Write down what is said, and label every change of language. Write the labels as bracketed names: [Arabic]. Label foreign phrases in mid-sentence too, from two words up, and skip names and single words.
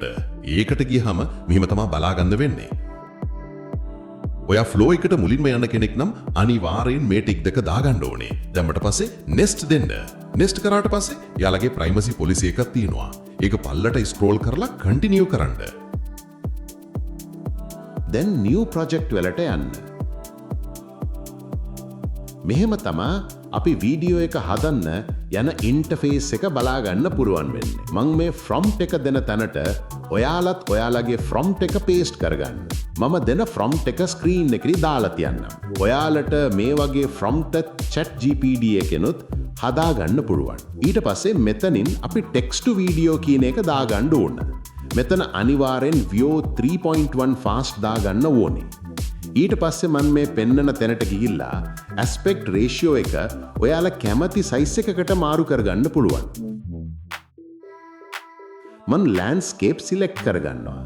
[Sinhala] ඒකට ගියහම මෙහෙම තමයි බලාගන්න වෙන්නේ. ඔයා Flow එකට මුලින්ම යන කෙනෙක් නම් අනිවාර්යෙන් මේ ටික දෙක දාගන්න ඕනේ. දැම්මට පස්සේ Next දෙන්න. Next කරාට පස්සේ යාළගේ [English] privacy policy [Sinhala] එකක් තියෙනවා. ඒක පල්ලට scroll කරලා continue කරන්න. [English] then new project [Sinhala] වලට යන්න. මෙහෙම තමා අපි වීඩියෝ එක හදන්න යන ඉන්ටර්ෆේස් එක බලා ගන්න පුරුවන් වෙන්නේ. මම මේ prompt එක දෙන තැනට ඔයාලත් ඔයාලගේ prompt එක paste කරගන්න. මම දෙන prompt එක screen එකේ දාලා තියන්නම්. ඔයාලට මේ වගේ prompt ChatGPT එකෙනුත් හදා ගන්න පුළුවන්. ඊට පස්සේ මෙතනින් අපි [English] text to video [Sinhala] කියන එක දා ගන්න ඕන. මෙතන අනිවාර්යෙන් Veo 3.1 fast දා ගන්න ඕනේ. ඊට පස්සේ මම මේ පෙන්නන තැනට ගිහිල්ලා [English] aspect ratio [Sinhala] එක ඔයාලා කැමති size එකකට මාරු කරගන්න පුළුවන්. මම [English] landscape select [Sinhala] කරගන්නවා.